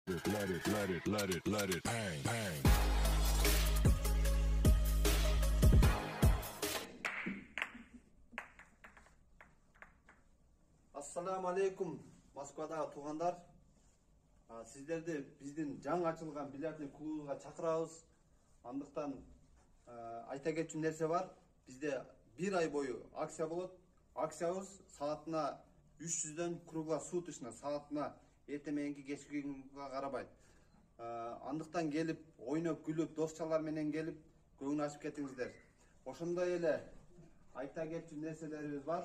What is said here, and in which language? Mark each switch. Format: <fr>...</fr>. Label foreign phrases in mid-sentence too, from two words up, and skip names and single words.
<en>Let it bang, bang.</en> <ar>السلام عليكم</ar> <ky>Москвада туугандар. Сиздерди биздин жаңы ачылган бильярддык клубга чакырабыз. Андыктан айта кетчү нерсе бар. Бизде бир ай бою акция болот. Акциябыз саатына 300'дөн круглосуточно саатына эртең кечки күнгө карабайт. Андыктан келип, ойноп, күлүп, досчалар менен келип, көңүл ачып кетиңиздер. Ошондой эле айта кетчү нерселерибиз бар.</ky>